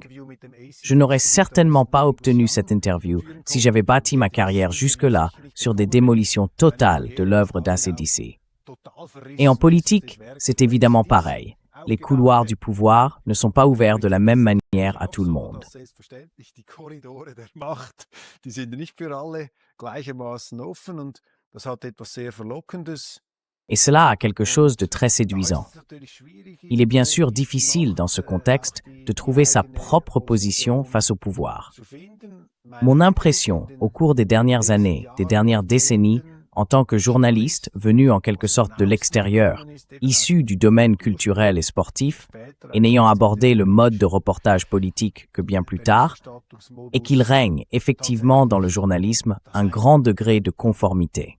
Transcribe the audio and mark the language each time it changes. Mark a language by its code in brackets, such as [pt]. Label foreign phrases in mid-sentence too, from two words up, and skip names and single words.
[fr] Je n'aurais certainement pas obtenu cette interview si j'avais bâti ma carrière jusque-là sur des démolitions totales de l'œuvre d'ACDC. Et en politique, c'est évidemment pareil. Les couloirs du pouvoir ne sont pas ouverts de la même manière à tout le monde. [de] Das hat etwas sehr Verlockendes. [fr] Et cela a quelque chose de très séduisant. Il est bien sûr difficile dans ce contexte de trouver sa propre position face au pouvoir. Mon impression au cours des dernières années, des dernières décennies, en tant que journaliste venu en quelque sorte de l'extérieur, issu du domaine culturel et sportif, et n'ayant abordé le mode de reportage politique que bien plus tard, est qu'il règne effectivement dans le journalisme un grand degré de conformité.